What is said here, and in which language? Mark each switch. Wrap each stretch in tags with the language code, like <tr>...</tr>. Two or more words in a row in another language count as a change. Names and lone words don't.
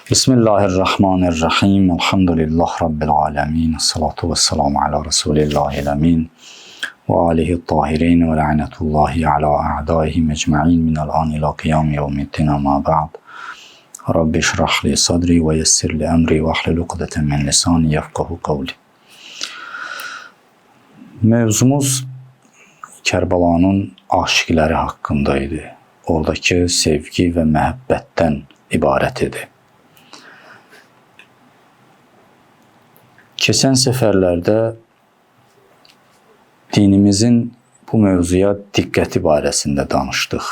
<ar>بسم الله الرحمن الرحيم. الحمد لله رب العالمين. الصلاة والسلام على رسول الله الأمين. وآله الطاهرين ولعنة الله على أعدائهم أجمعين من الآن إلى قيام يوم الدين أما بعد. رب اشرح لي صدري ويسر لي أمري واحلل عقدة من لساني يفقهوا قولي.</ar> <az>Mevzumuz Kərbəlanın aşiqləri haqqındaydı. Oradakı sevgi və məhəbbətdən ibarət idi. Keçən səfərlərdə dinimizin bu mövzuya diqqəti barəsində danışdıq.</az>